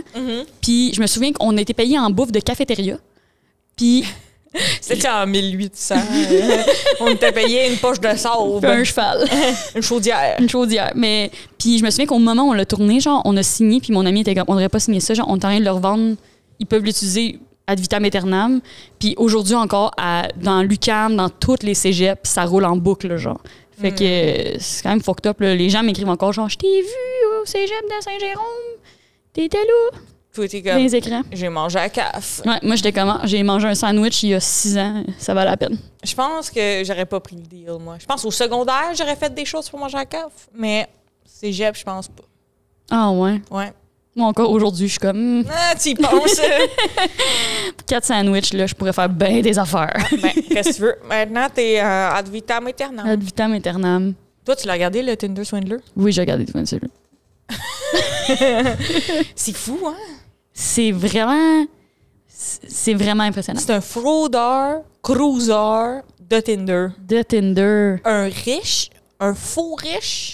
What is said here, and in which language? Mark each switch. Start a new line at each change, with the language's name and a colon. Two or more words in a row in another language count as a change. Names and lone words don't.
French: Puis je me souviens qu'on a été payé en bouffe de cafétéria. Puis... C'était en 1800. On était payé une poche de sable. Un cheval. Une chaudière. Une chaudière. Mais... Puis je me souviens qu'au moment où on l'a tourné, genre, on a signé, puis mon ami était comme, on n'aurait pas signé ça, genre, on est en train de leur vendre, ils peuvent l'utiliser
Latin: ad vitam aeternam.
French: Puis aujourd'hui encore, dans l'UQAM, dans toutes les cégeps, ça roule en boucle, genre. Fait que c'est quand même
English: fucked up,
French: là. Les gens m'écrivent encore, genre, je t'ai vu au cégep de Saint-Jérôme. T'étais là. Toi, t'es Dans comme... les écrans. J'ai mangé à CAF. Ouais, moi, j'étais comment? J'ai mangé un sandwich il y a 6 ans. Ça valait la peine. Je pense que j'aurais pas pris le deal, moi. Je pense au secondaire, j'aurais fait des choses pour manger à CAF. Mais cégep, je pense pas. Ah ouais? Ouais. Moi, encore aujourd'hui, je suis comme... Ah, tu y penses? 4 sandwichs, là, je pourrais faire bien des affaires. Ben, qu'est-ce que tu veux? Maintenant, t'es
Latin: ad vitam aeternam. Ad vitam aeternam.
French: Toi, tu l'as regardé, le Tinder Swindler? Oui, j'ai regardé tout ça. C'est fou, hein? C'est vraiment impressionnant. C'est un fraudeur, cruiser de Tinder. De Tinder. Un riche, un faux riche.